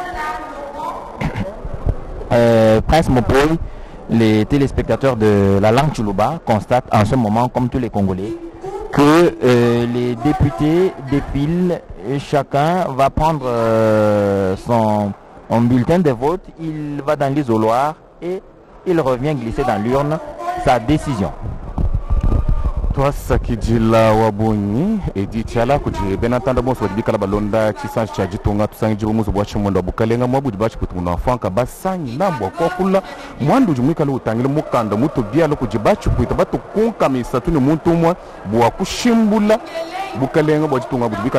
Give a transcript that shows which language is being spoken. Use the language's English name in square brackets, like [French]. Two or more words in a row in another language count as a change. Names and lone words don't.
[French] Prince Mopoi, les téléspectateurs de la langue Tchoulouba constatent en ce moment, comme tous les Congolais, que les députés défilent et chacun va prendre son bulletin de vote, il va dans l'isoloir et il revient glisser dans l'urne sa décision. [Luba-Lulua] twasakijila wabonyi edichala kuti benatanda bonso badibikala balonda chisanji cha jitunga tusangi bomuzo bwa chimondo abukalenga mwabu bachi kutunga fanka basanyi nambwa kokula mwandu jumwikala utangile mukanda mutu bialo kujibachi kuita batu kunka misatuni muntu mwa bwa kushimbula bukalenga bwa jitunga budibikala